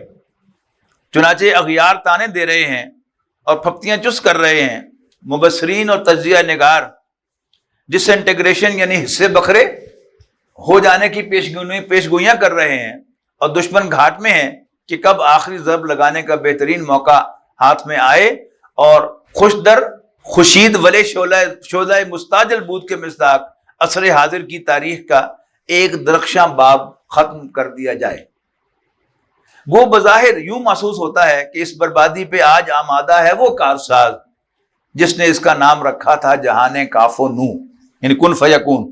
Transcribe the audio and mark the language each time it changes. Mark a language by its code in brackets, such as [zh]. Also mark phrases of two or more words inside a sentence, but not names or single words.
[ur] چنانچہ اغیار تانے دے رہے ہیں اور پھپتیاں چس کر رہے ہیں. مبصرین اور تجزیہ نگار ڈس انٹیگریشن یعنی حصے بکھرے ہو جانے کی پیشگوئیاں کر رہے ہیں، اور دشمن گھاٹ میں ہے کہ کب آخری ضرب لگانے کا بہترین موقع ہاتھ میں آئے اور [fa] خوش در خوشید ولے شعلہ مستعجل بود [ur] کے مصداق عصر حاضر کی تاریخ کا ایک درخشاں باب ختم کر دیا جائے. وہ بظاہر یوں محسوس ہوتا ہے کہ اس بربادی پہ آج آمادہ ہے وہ کارساز جس نے اس کا نام رکھا تھا جہان کاف و نو، یعنی [ar] کن فیکون.